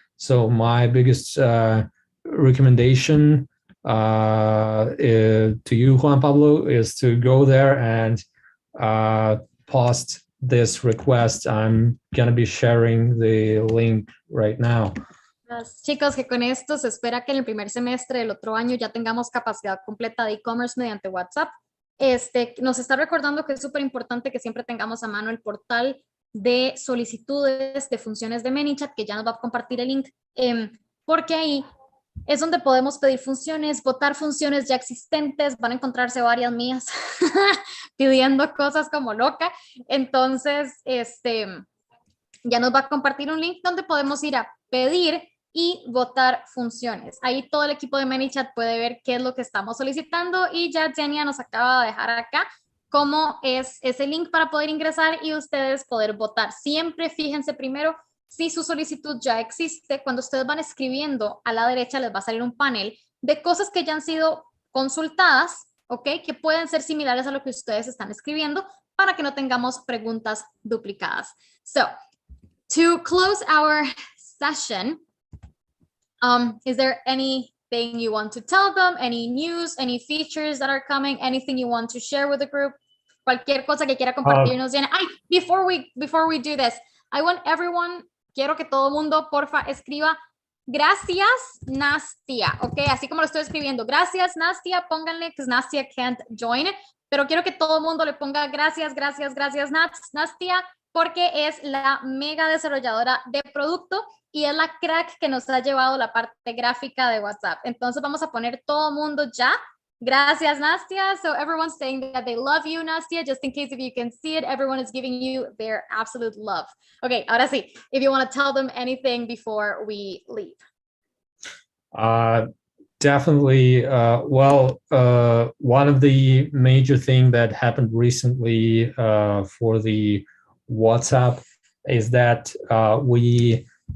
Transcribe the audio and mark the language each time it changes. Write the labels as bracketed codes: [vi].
[en] So my biggest recommendation to you, Juan Pablo, is to go there and post this request. I'm going to be sharing the link right now. [es] Chicos, que con esto se espera que en el primer semestre del otro año ya tengamos capacidad completa de e-commerce mediante WhatsApp. Nos está recordando que es súper importante que siempre tengamos a mano el portal de solicitudes de funciones de Manychat, que ya nos va a compartir el link, porque ahí es donde podemos pedir funciones, votar funciones ya existentes. Van a encontrarse varias mías pidiendo cosas como loca. Entonces, ya nos va a compartir un link donde podemos ir a pedir y votar funciones. Ahí todo el equipo de Manychat puede ver qué es lo que estamos solicitando y ya Denia nos acaba de dejar acá cómo es ese link para poder ingresar y ustedes poder votar. Siempre fíjense primero si su solicitud ya existe. Cuando ustedes van escribiendo, a la derecha les va a salir un panel de cosas que ya han sido consultadas, ¿ok? Que pueden ser similares a lo que ustedes están escribiendo para que no tengamos preguntas duplicadas. [en] So, to close our session, is there anything you want to tell them? Any news, any features that are coming, anything you want to share with the group? [es] Cualquier cosa que quiera compartirnos. [en] Before we do this, I want everyone, [es] quiero que todo el mundo, porfa, escriba gracias, Nastia, ¿ok? Así como lo estoy escribiendo. Gracias, Nastia, pónganle, [en] because Nastia can't join, [es] pero quiero que todo el mundo le ponga gracias, Nastia, porque es la mega desarrolladora de producto y es la crack que nos ha llevado la parte gráfica de WhatsApp. Entonces vamos a poner todo el mundo ya. Gracias, Nastia. [en] So everyone's saying that they love you, Nastia. Just in case if you can see it, everyone is giving you their absolute love. Okay, [es] ahora sí, [en] if you want to tell them anything before we leave. Definitely. One of the major things that happened recently for the WhatsApp is that we